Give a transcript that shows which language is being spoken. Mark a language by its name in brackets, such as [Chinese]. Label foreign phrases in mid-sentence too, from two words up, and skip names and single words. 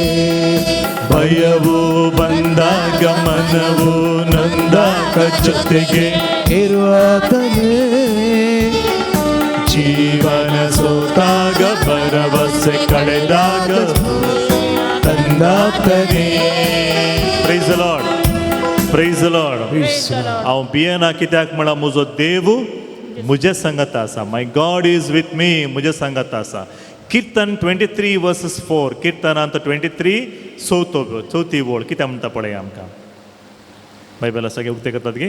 [Kannada] ಭಯವೋ ಬಂದಾಗ ಮನವೋ ನೊಂದಾಗ ಜೊತೆಗೆ ಇರುವಾತನೇ. ಜೀವನ ಸೋತಾಗ ಭರವಸೆ ಕಳೆದಾಗ ತಂದಾತನೇ. [English] Praise the Lord, Praise the Lord. [Konkani] हांव भियेना कित्याक म्हळ्यार म्हजो देव म्हज्या सांगात आसा. [English] My God is with me. [Konkani] म्हज्या सांगात आसा. कीर्तन 23:4. कीर्तनांत 23 चवथी ओळ कितें म्हणटा पळय आमकां. बायबला सगळे उक्ते करतात गे.